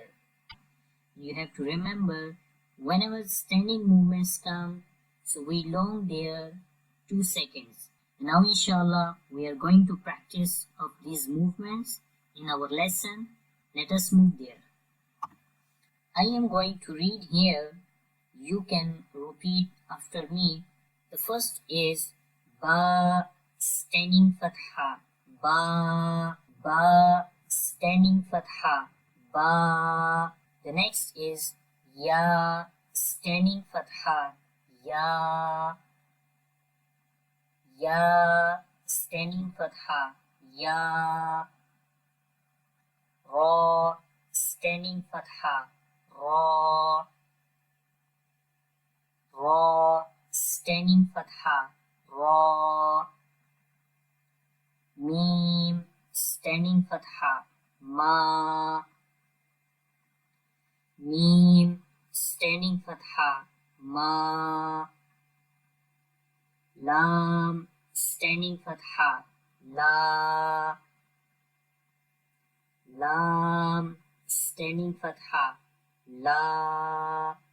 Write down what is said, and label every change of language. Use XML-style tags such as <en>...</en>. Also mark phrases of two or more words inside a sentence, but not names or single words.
<en>You have to remember, whenever standing movements come, so we long there 2 seconds. Now inshallah, we are going to practice of these movements in our lesson. Let us move there. I am going to read here. You can repeat after me. The first is ba, standing fatha, ba, ba, standing fatha, ba. The next is ya, standing fatha, ya, ya, standing fatha, ya. Ra, standing fatha, ra. Ra, standing fatha, ra. Mim, standing fatha, ma. Mim, standing fatha, ma. Lam, standing fatha, la. Lam, standing fatha, la.</en>